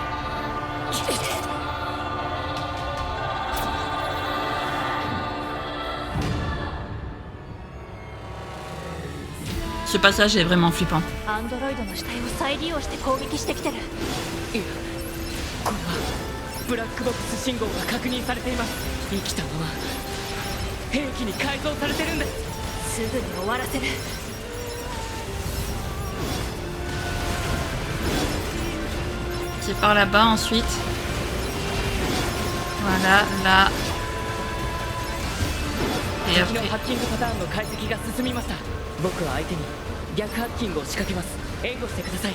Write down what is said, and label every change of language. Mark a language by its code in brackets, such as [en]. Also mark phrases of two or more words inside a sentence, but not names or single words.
[fr] Ce passage est vraiment flippant. [ja] アンドロイドの死体を再利用して攻撃してきてる。いや、これはブラックボックス信号が確認されています。生きたまま兵器に改造されてるんです。すぐに終わらせる。 [fr] C'est par là-bas ensuite. Voilà, là. Et [ja] 敵の [fr] après. [ja] ハッキングパターンの解析が進みました。僕は相手に逆ハッキングを仕掛けます。援護してください。